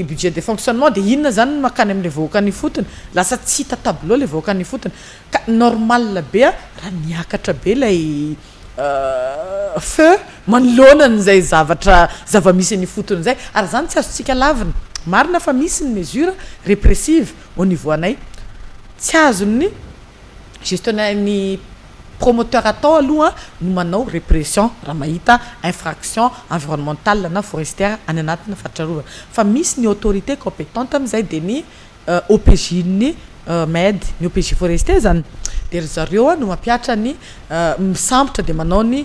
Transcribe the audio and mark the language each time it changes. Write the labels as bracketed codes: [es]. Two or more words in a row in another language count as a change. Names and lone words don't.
[fr] budget de fonctionnement de [mg] inona zany makany amin'le vahoaka ny fotony lasa tsy hita tableau le vahoaka ny fotony ka normal be raha niakatra be lay feu manoloana n'izay zava-misy ny fotony zay ary zany tsy azontsika lavina marina fa misy ny [fr] mesure répressive au niveau [mg] anay tsy azony gestionnaire ny promoteur atao aloha no manao répression raha mahita [fr] infraction environnementale [mg] na forestière any anatina fatrarovana fa misy ny [fr] autorité compétente [mg] am'izay de ny OPJ ny med ny OPJ forestier zany de ry zareo no mampiatra ny misambotra de manao ny